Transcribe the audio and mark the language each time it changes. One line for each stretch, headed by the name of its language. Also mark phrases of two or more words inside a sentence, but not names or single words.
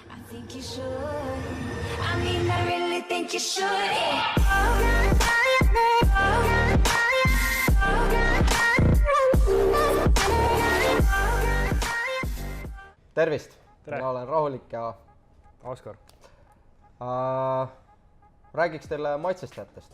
English: Think you should. I mean, I really think you should.
Estonian: Tervist! Mina olen Rahulik ja Oskar. Räägiks teile maitsestajatest.